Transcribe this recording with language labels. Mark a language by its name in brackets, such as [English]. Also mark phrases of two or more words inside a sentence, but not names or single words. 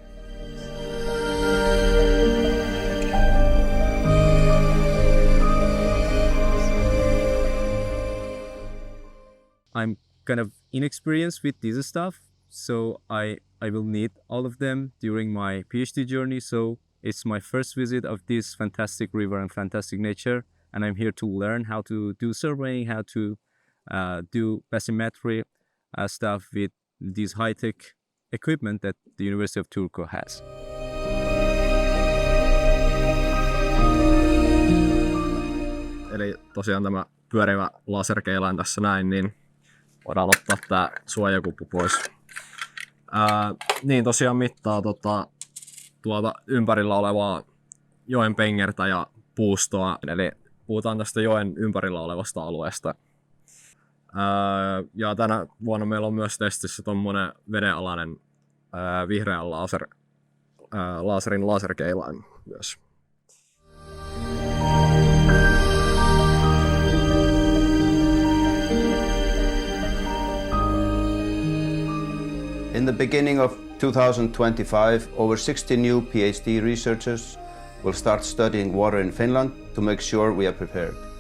[English] I'm kind of inexperienced with this stuff, so I will need all of them during my PhD journey. So it's my first visit of this fantastic river and fantastic nature, and I'm here to learn how to do surveying, how to do bathymetry stuff with this high-tech equipment that the University of Turku has. [Finnish] Eli tosiaan tämä pyörivä laserkeilain tässä näin, niin voidaan ottaa tää suojakuppu pois. Niin tosiaan mittaa tuolta ympärillä olevaa joen pengertä ja puustoa. Eli puhutaan tästä joen ympärillä olevasta alueesta. Ja tänä vuonna meillä on myös testissä tommonen vedenalainen vihreän laserin laserkeilain myös. [English] In the beginning of 2025, over 60 new PhD researchers will start studying water in Finland to make sure we are prepared.